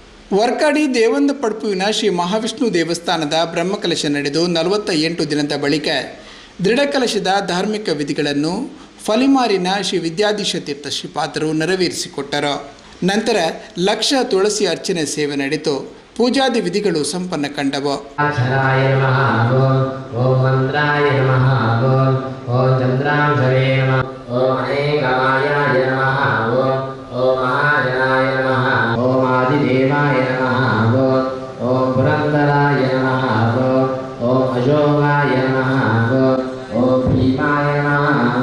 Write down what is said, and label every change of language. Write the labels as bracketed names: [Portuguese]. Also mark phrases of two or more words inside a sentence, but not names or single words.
[Kannada] ವರ್ಕಾಡಿ ದೇವಂದ ಪಡ್ಪುವಿನ ಶ್ರೀ ಮಹಾವಿಷ್ಣು ದೇವಸ್ಥಾನದ ಬ್ರಹ್ಮಕಲಶ ನಡೆದು 48 ದಿನದ ಬಳಿಕ ದೃಢಕಲಶದ ಧಾರ್ಮಿಕ ವಿಧಿಗಳನ್ನು ಫಲಿಮಾರಿನ ಶ್ರೀ ವಿದ್ಯಾಧೀಶ ತೀರ್ಥ ಶ್ರೀಪಾದರು ನೆರವೇರಿಸಿಕೊಟ್ಟರು. ನಂತರ ಲಕ್ಷ ತುಳಸಿ ಅರ್ಚನೆ ಸೇವೆ ನಡೆದು ಪೂಜಾದಿ ವಿಧಿಗಳು ಸಂಪನ್ನ ಕಂಡವು. [Sanskrit] देवाय नमः ओम पुरंदराय नमः ओम अशोकाय नमः ओम भीमाय नमः